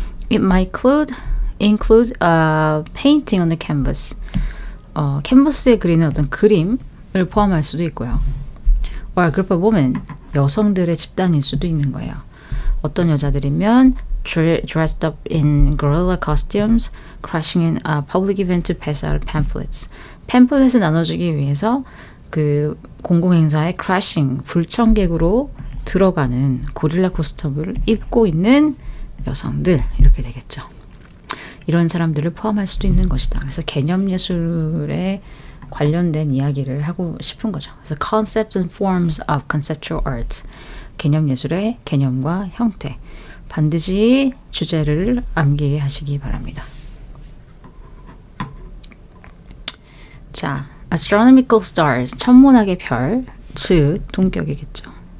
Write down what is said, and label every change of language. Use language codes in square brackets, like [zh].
[en] It might include painting on the canvas. [ko] 캔버스에 그리는 어떤 그림을 포함할 수도 있고요. [en] Or a group of women. [ko] 여성들의 집단일 수도 있는 거예요. 어떤 여자들이면 [en] dressed up in guerrilla costumes, crashing in a public event to pass out pamphlets. [ko] 팸플렛을 나눠주기 위해서 그 공공행사에 [en] crashing, [ko] 불청객으로 들어가는 고릴라 코스튬을 입고 있는 여성들, 이렇게 되겠죠. 이런 사람들을 포함할 수도 있는 것이다. 그래서 개념 예술에 관련된 이야기를 하고 싶은 거죠. 그래서 [en] concepts and forms of conceptual art. [ko] 개념 예술의 개념과 형태. 반드시 주제를 암기하시기 바랍니다. 자, [en] astronomical stars, [ko] 천문학의 별, 즉 동격이겠죠.